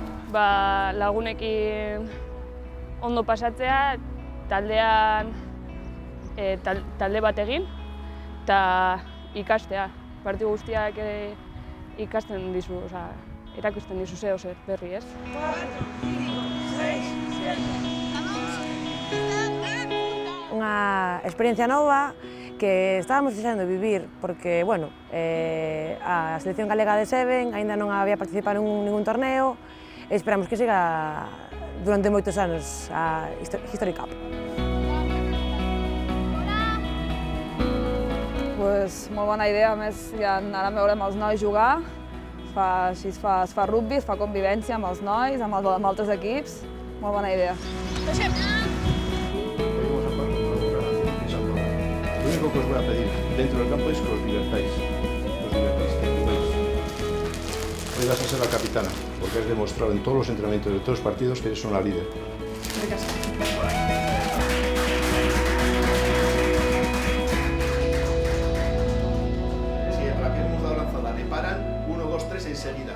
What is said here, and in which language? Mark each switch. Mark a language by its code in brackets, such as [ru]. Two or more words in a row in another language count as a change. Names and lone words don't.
[eu] lagunekin ondo pasatzea, taldean talde bat egin, eta ikastea. Partidu guztiak ikasten dizu, erakusten dizu zeo zer berri, ez? [gl] Unha experiencia nova que estábamos desexando vivir, porque, bueno, a selección galega de Seven aínda non había participado en ningún torneo e esperamos que siga durante moitos anos a History Cup. [ca] Pues, molt bona idea, a més ja ara veurem els nois jugar, es fa rugby, es fa convivència amb els nois, amb altres equips, molt bona idea. [es] Lo único que os voy a pedir dentro del campo es que os divertáis, que juguéis. Hoy vas a ser la capitana, porque has demostrado en todos los entrenamientos de todos los partidos que eres una líder. Si a la que hemos dado lanzada le paran, 1, 2, 3 enseguida.